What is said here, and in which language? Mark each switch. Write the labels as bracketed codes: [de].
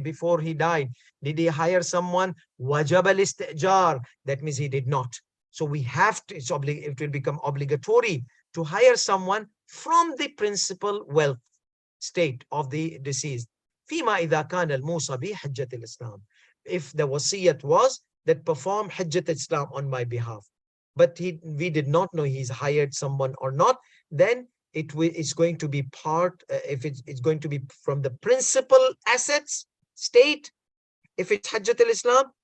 [en] Before he died, did he hire someone? [ar] وجب الاستئجار. [en] That means he did not. So we have to, it will become obligatory to hire someone from the principal wealth state of the deceased. [ar] فيما إذا كان الموصى به حجة الإسلام. [en] If the wasiyat was that perform Hajjat Islam on my behalf, but we did not know he's hired someone or not, then it's going to be part, if it's going to be from the principal assets state, if it's Hajjat al-Islam.